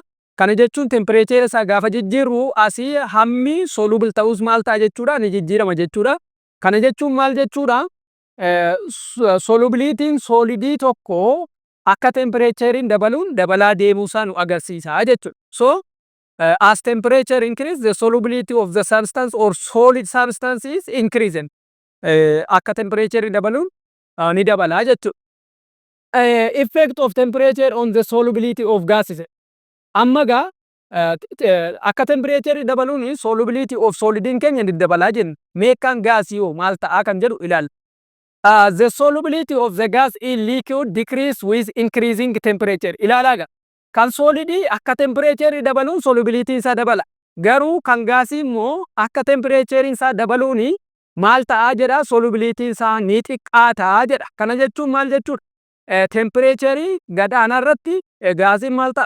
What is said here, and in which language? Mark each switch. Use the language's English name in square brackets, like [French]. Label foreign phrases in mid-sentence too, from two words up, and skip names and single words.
[Oromo] Kana jechuun temperature isaa gaafa jijjiirru asii hammi soluble ta'us maal ta'a jechuudha ni jijjiirama jechuudha. Kana jechuun maal jechuudha? Solubility solidii tokko akka temperature dabaluun dabalaa deemuusaa nu agarsiisa jechuudha. [English] So as temperature increase the solubility of the substance or solid substance is increasing. [Oromo] Akka temperature dabaluun ni dabala jechuudha. [English] effect of temperature on the solubility of gases. [Oromo] Amma gaa akka temperature dabaluun [English] solubility of solidiin [Oromo] keenya ni dabalaa jenna. Meeqaan gaasii hoo maal ta'aa kan jedhu ilaalla. [English] The solubility of the gas in liquid decrease with increasing temperature. [Oromo] Ilaalaa gaa. Kan solidii akka temperature dabaluun solubility isaa dabala. Garuu kan gaasii immoo akka temperature isaa dabaluun maal ta'aa jedha solubility isaa ni xiqqaataa jedha. Kana jechuun maal jechuudha? Temperature gadaanaa irratti gaasiin maal ta'a?